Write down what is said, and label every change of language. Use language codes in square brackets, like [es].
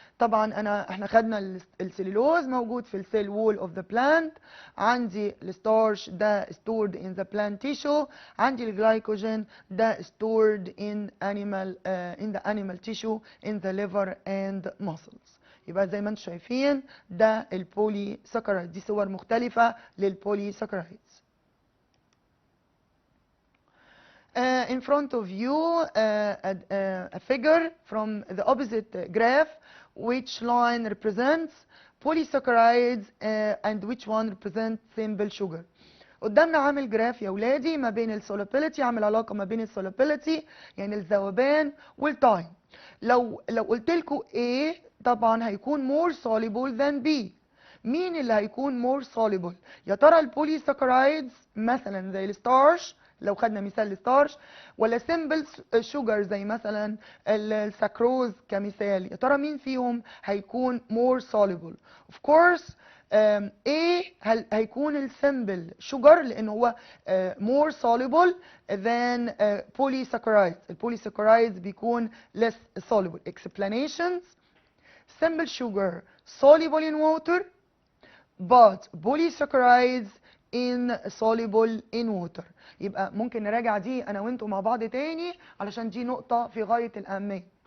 [ar] طبعا احنا خدنا السليلوز موجود في السيل وول اوف ذا بلانت، عندي الستارش ده stored in the plant tissue، عندي الجلايكوجين ده stored in the animal tissue in the liver and muscles. يبقى زي ما انتم شايفين ده البولي ساكرايد. دي صور مختلفة للبولي ساكرايدز. [en] In front of you a figure from the opposite graph, which line represents polysaccharides and which one represents simple sugar. [ar] قدامنا عامل جراف يا ولادي ما بين السولوبيليتي، عامل علاقه ما بين السولوبيليتي يعني الذوبان والتايم. لو قلت لكم A طبعا هيكون more soluble than B. مين اللي هيكون more soluble؟ يا ترى البوليساكرايدز مثلا زي الستارش، لو خدنا مثال الستارش، ولا سيمبل شوجر زي مثلا الساكروز كمثال؟ يا ترى مين فيهم هيكون more soluble؟ of course A هيكون السيمبل شوجر لان هو more soluble than polysaccharides. [en] البوليساكرايدز بيكون less soluble. explanations: simple sugar soluble in water but polysaccharides insoluble in water. [ar] يبقى ممكن نراجع دي انا وانتم مع بعض تاني علشان دي نقطة في غاية الأهمية.